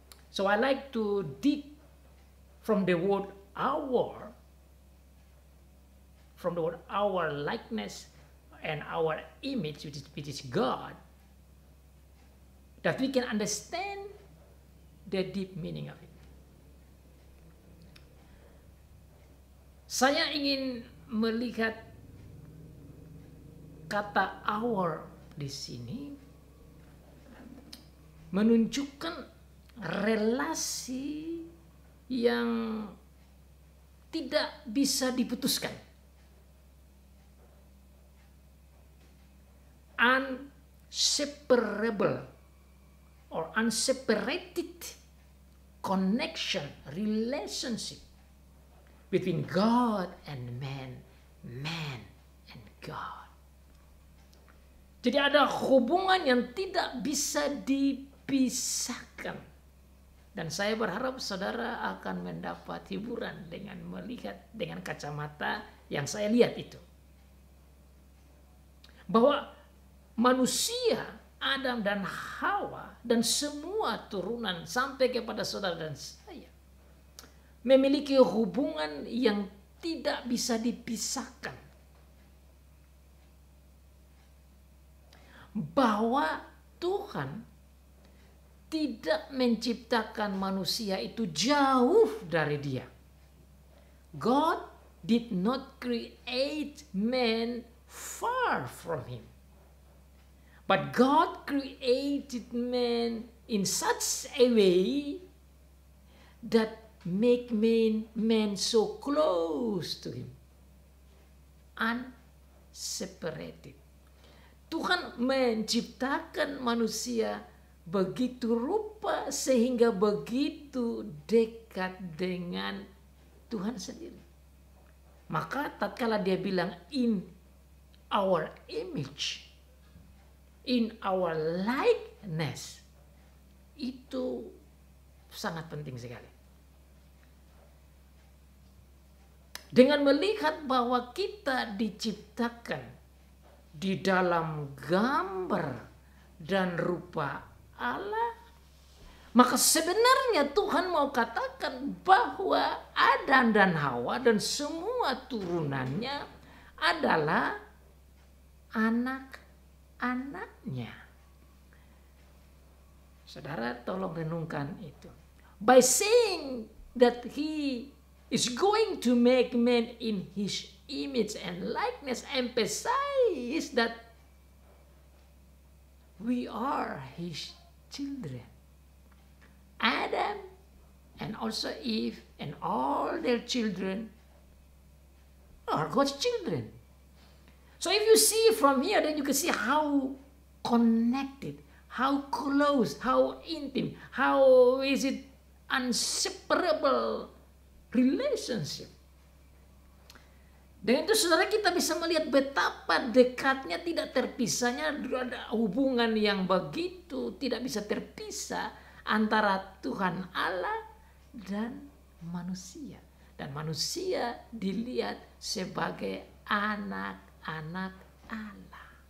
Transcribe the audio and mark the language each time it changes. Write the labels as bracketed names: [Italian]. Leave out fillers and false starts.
[English] So I like to dig from the word our, from the word our likeness and our image, which is God, that we can understand the deep meaning of it. [Indonesian] Saya ingin melihat kata our di sini menunjukkan relasi yang tidak bisa diputuskan. [English] Unseparable or unseparated connection, relationship between God and man, man and God. [Indonesian] Jadi ada hubungan yang tidak bisa dipisahkan. Dan saya berharap saudara akan mendapat hiburan dengan melihat dengan kacamata yang saya lihat itu. Bahwa manusia, Adam dan Hawa, dan semua turunan sampai kepada saudara dan saya, memiliki hubungan yang tidak bisa dipisahkan. Bahwa Tuhan tidak menciptakan manusia itu jauh dari Dia. [English] God did not create man far from Him. But God created man in such a way that make man so close to Him. Unseparated. [Indonesian] Tuhan menciptakan manusia begitu rupa sehingga begitu dekat dengan Tuhan sendiri. Maka tatkala dia bilang [English] in our image, in our likeness, [Indonesian] itu sangat penting sekali. Dengan melihat bahwa kita diciptakan di dalam gambar dan rupa Allah, maka sebenarnya Tuhan mau katakan bahwa Adam dan Hawa dan semua turunannya adalah anak-anaknya. Saudara tolong renungkan itu. [English] By saying that He is going to make man in His image and likeness, emphasize that we are His children. Adam and also Eve and all their children are God's children. So if you see from here, then you can see how connected, how close, how intimate, how is it inseparable relationship. [Indonesian] Dengan itu saudara kita bisa melihat betapa dekatnya, tidak terpisahnya, ada hubungan yang begitu tidak bisa terpisah antara Tuhan Allah dan manusia. Dan manusia dilihat sebagai anak-anak Allah.